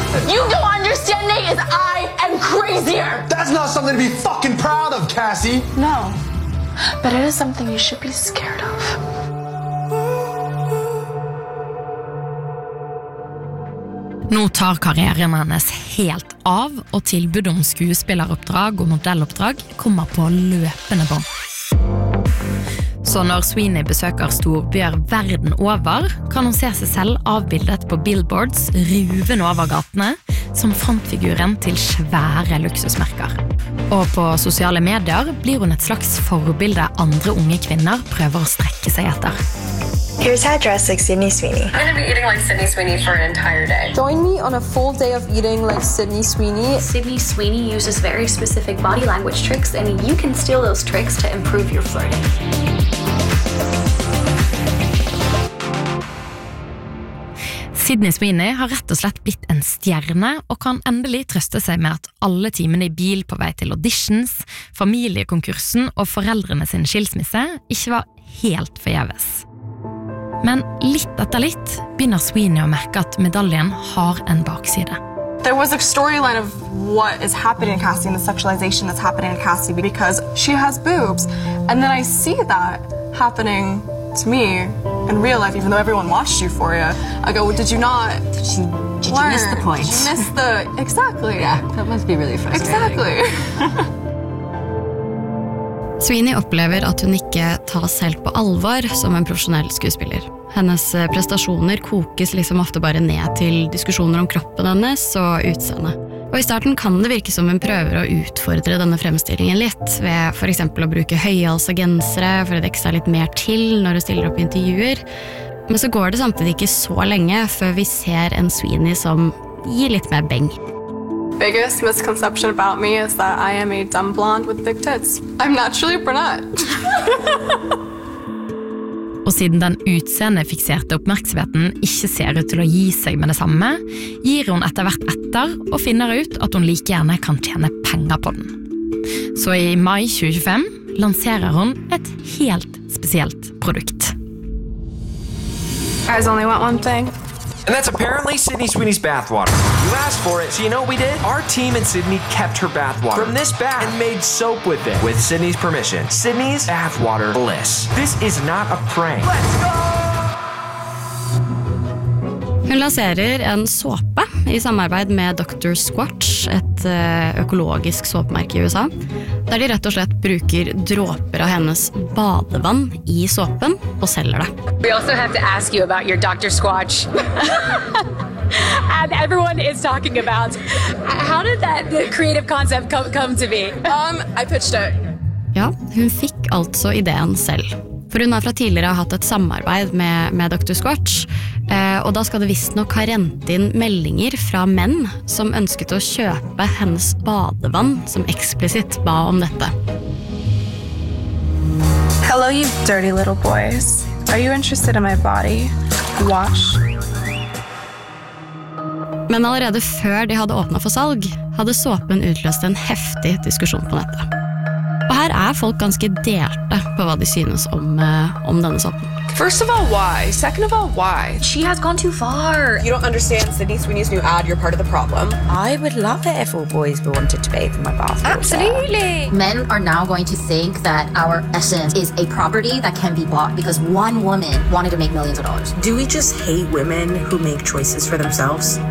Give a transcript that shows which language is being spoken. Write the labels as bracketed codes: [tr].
[en] You don't understand, Nate, is I am crazier! That's not something to be fucking proud of, Cassie! No, but it is something you should be scared of. [no] Nå tar karrieren hennes helt av, og tilbud om skuespilleroppdrag og modelloppdrag kommer på løpende bånd. Så når Sweeney besøker storbyer verden over, kan hun se seg selv avbildet på billboards ruven over gatene, som frontfiguren til svære luksusmerker. Og på sosiale medier blir hun et slags forbilde andre unge kvinner prøver å strekke seg etter. [en] Here's how I dress like Sydney Sweeney. I'm gonna be eating like Sydney Sweeney for an entire day. Join me on a full day of eating like Sydney Sweeney. Sydney Sweeney uses very specific body language tricks, and you can steal those tricks to improve your flirting. [no] Sydney Sweeney har rett og slett blitt en stjerne og kan endelig trøste seg med at alle timene I bil på vei til auditions, familiekonkursen og foreldrene sin skilsmisse ikke var helt forgjeves. Men litt etter litt begynner Sweeney å merke at medaljen har en bakside. [en] There was a storyline of what is happening in Cassie and the sexualization that's happening in Cassie because she has boobs. And then I see that happening to me in real life, even though everyone watched Euphoria. I go, well, did you miss the point? Did you miss the, exactly. Yeah, that must be really frustrating. Exactly. [no] Sweeney opplever at hun ikke tas helt på alvor som en profesjonell skuespiller. Hennes prestasjoner kokes liksom ofte bare ned til diskusjoner om kroppen hennes og utseende. Og I starten kan det virke som hun prøver å utfordre denne fremstillingen litt, ved for eksempel å bruke høyhals og gensere for å dekke seg litt mer til når hun stiller opp intervjuer. Men så går det samtidig ikke så lenge før vi ser en Sweeney som gir litt mer beng. [en] Biggest misconception about me is that I am a dumb blonde with big tits. I'm naturally brunette. [no] Og siden den utseende fikserte oppmerksomheten ikke ser ut til å gi seg med det samme, gir hun etter hvert etter og finner ut at hun like gjerne kan tjene penger på den. Så I mai 2025 lanserer hun et helt spesielt produkt. [en] I only want one thing. And that's apparently Sydney Sweeney's bathwater. You asked for it, so you know what we did? Our team in Sydney kept her bathwater from this bath and made soap with it. With Sydney's permission. Sydney's bathwater bliss. This is not a prank. Let's go! [no] Hun lanserer en såpe I samarbeid med Dr. Squatch, et økologisk såpemerke I USA, der de rett og slett bruker dråper av hennes badevann I såpen og selger det. [en] We also have to ask you about your Dr. Squatch. And everyone is talking about. How did that the creative concept come to be? I pitched it. [no] Ja, hun fikk altså ideen selv. For hun har fra tidligere hatt et samarbeid med Dr. Squatch, og da skal det visst nok ha rent inn meldinger fra menn som ønsket å kjøpe hennes badevann, som eksplisitt ba om dette. [en] Hello, you dirty little boys. Are you interested in my body? Wash. [no] Men allerede før de hadde åpnet for salg, hadde såpen utløst en heftig diskusjon på nettet. Og her folk ganske delte på hva de synes om denne såpen. [en] First of all, why? Second of all, why? She has gone too far. You don't understand Sydney Sweeney's new ad, you're part of the problem. I would love it if all boys wanted to bathe in my bathwater. Absolutely. Men are now going to think that our essence is a property that can be bought because one woman wanted to make millions of dollars. Do we just hate women who make choices for themselves?